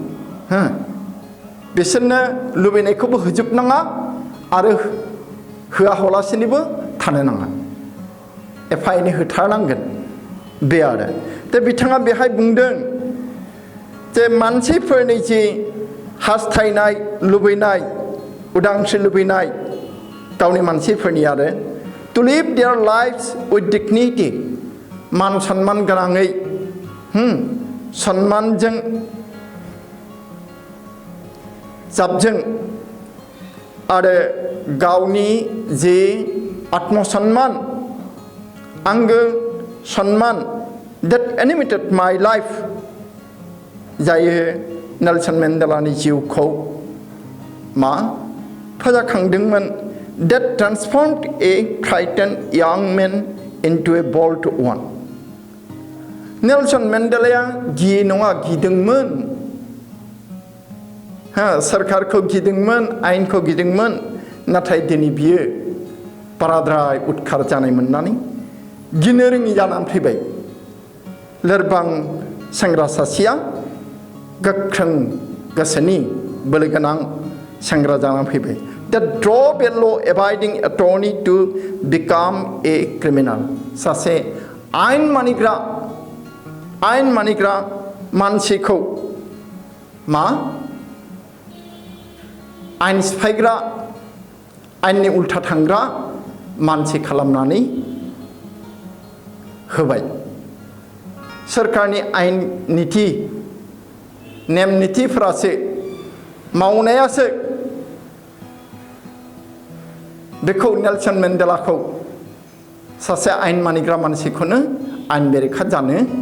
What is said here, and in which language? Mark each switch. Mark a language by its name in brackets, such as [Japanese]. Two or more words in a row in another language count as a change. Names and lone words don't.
[Bodo] बिसोरनो लुबैनायखौबो होजोबनाङा आरो होआ हलासिनोबो थानो नाङा. एफा एनै होथारनांगोन. बे आरो दा बिथाङा बेहाय बुंदों जे मानसिफोरनि जि हास्थायनाय, लुबैनाय, उदांस्रि लुबैनाय गावनि मानसिफोरनि आरो [English] to live their lives with dignity, [Bodo] मान सन्मान गोनाङै, सन्मानजों जाबजों आरो गावनि जि आत्मसन्मान, आंगो सन्मान [English] that animated my life, [Bodo] जायो नेलसन मेन्डेलानि जिउखौ मा फोजाखांदोंमोन. [English] that transformed a frightened young man into a bold one. [Bodo] नेलसन मेन्डेलाया गियो नङा गिदोंमोन सोरखारखौ गिदोंमोन आयेनखौ गिदोंमोन नाथाय दिनै बियो बाराद्राय उदखार जानाय मोननानै गिनो रोङि जानानै फैबाय लोरबां सेंग्रा सासेया गोख्रों गोसोनि बोलोगोनां सेंग्रा जानानै फैबाय [English] that drove a law-abiding attorney to become a criminal. [Bodo] सासे आयेन मानिग्रा मानसिखौ मा आयेन सिफायग्रा आयेननि उल्था थांग्रा मानसि खालामनानै होबाय सोरखारनि आयेन निति नेम नितिफोरासो मावनायासो बेखौ नेलसन मेन्डेलाखौ सासे आयेन मानिग्रा मानसिखौनो आयेन बेरेखा जानो